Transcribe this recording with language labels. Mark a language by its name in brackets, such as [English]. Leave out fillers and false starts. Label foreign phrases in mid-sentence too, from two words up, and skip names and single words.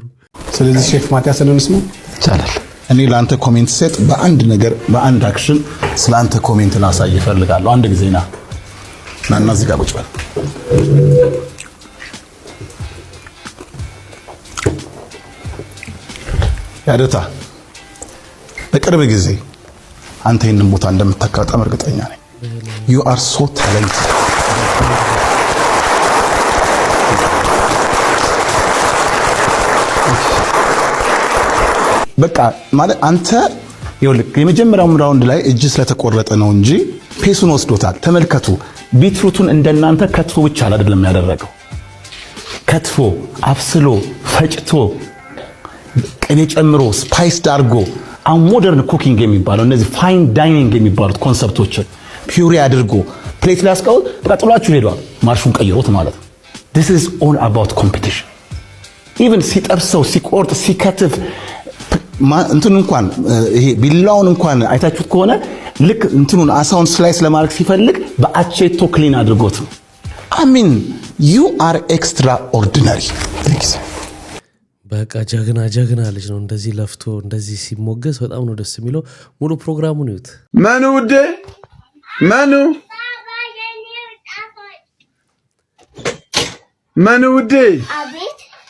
[Amharic] ስለዚህ ሼፍ ማቲያስን እንስማ ይቻላል። እኔ ለአንተ ኮሜንት ሰጥ በአንድ ነገር በአንድ አክሽን ስለአንተ ኮሜንት ላሳይ እፈልጋለሁ። አንድ ጊዜ ና እዚህ ጋር ቁጭ በል። ያደታ በቅርብ ጊዜ አንተ ይህንን ቦታ እንደምታካጣም እርግጠኛ ነኝ። [English] you are so talented። [Amharic] በቃ ማለት አንተ ይኸውልህ የመጀመሪያው ራውንድ ላይ እጅ ስለተቆረጠ ነው እንጂ ፔሱን ወስዶታል። ተመልከቱ፣ ቢትሩቱን እንደናንተ ከትፎ ብቻ አይደለም ያደረገው። ከትፎ አብስሎ ፈጭቶ ቅቤ ጨምሮ ስፓይስ ዳርጎ [English] modern cooking [Amharic] የሚባለው እነዚህ [English] fine dining [Amharic] የሚባሉት ኮንሰፕቶችን ፒውሪ አድርጎ ፕሌት ላይ አስቀምጦ ተቀጥሏችሁ ሄዷል። ማርሹን ቀይሮት ማለት ነው። [English] this is all about competition። [Amharic] even ሲጠብሰው ሲቆርጥ ሲከትፍ እንትኑ እንኳን ይሄ ቢላውን እንኳን አይታችሁት ከሆነ ልክ እንትኑን አሳውን ስላይስ ለማድረግ ሲፈልግ በአቼቶ ክሊን አድርጎት ነው። [English] I mean you are extraordinary። [Amharic] በቃ ጀግና ልጅ ነው። እንደዚህ ለፍቶ እንደዚህ ሲሞገስ በጣም ነው ደስ የሚለው። ሙሉ ፕሮግራሙን ይዩት። ማኑ ውዴ ማኑ ውዴ፣ አቤት።